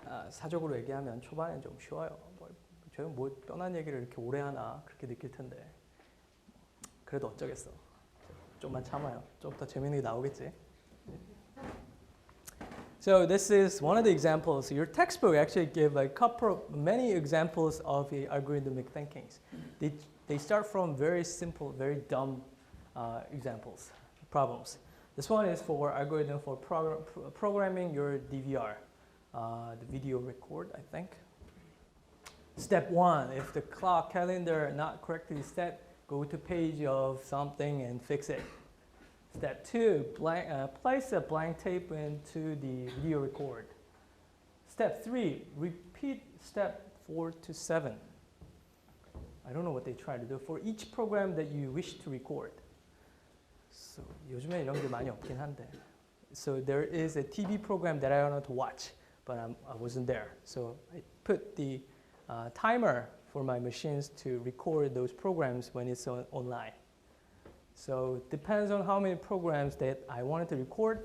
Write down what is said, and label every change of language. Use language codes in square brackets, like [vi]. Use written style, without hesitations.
[ko] 사적으로 얘기하면 초반엔 좀 쉬워요. 저는 뭐 뻔한 얘기를 이렇게 오래 하나 그렇게 느낄 텐데 그래도 어쩌겠어. 좀만 참아요. 좀 더 재밌는 게 나오겠지. [en] So this is one of the examples. Your textbook actually give many examples of the algorithmic thinkings. They start from very simple, very dumb examples, problems. This one is for algorithm for programming your DVR, the video record, I think. Step 1, if the clock calendar not correctly set, go to page of something and fix it. Step 2, place a blank tape into the video record. Step 3, repeat step 4 to 7. I don't know what they try to do for each program that you wish to record. [ko] So 요즘에 이런 게 많이 없긴 한데. [en] So there is a TV program that I wanted to watch, but I wasn't there. So I put the timer for my machines to record those programs when it's online. So it depends on how many programs that I wanted to record.